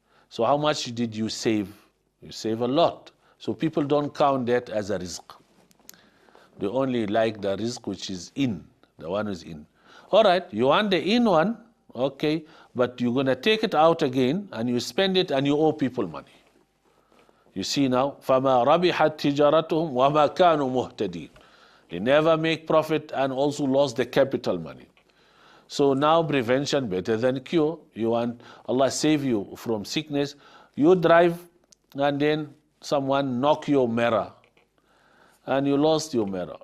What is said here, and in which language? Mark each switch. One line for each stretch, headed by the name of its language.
English: So how much did you save? You save a lot. So people don't count that as a rizq. They only like the rizq which is in, the one who's in. All right, you want the in one, okay, but you're going to take it out again and you spend it and you owe people money. You see now,
Arabic: فَمَا رَبِحَتْ تِجَارَتُهُمْ وَمَا كَانُوا مُهْتَدِينَ.
English: They never make profit and also lost the capital money. So now prevention better than cure. You want Allah save you from sickness. You drive and then someone knock your mirror and you lost your mirror.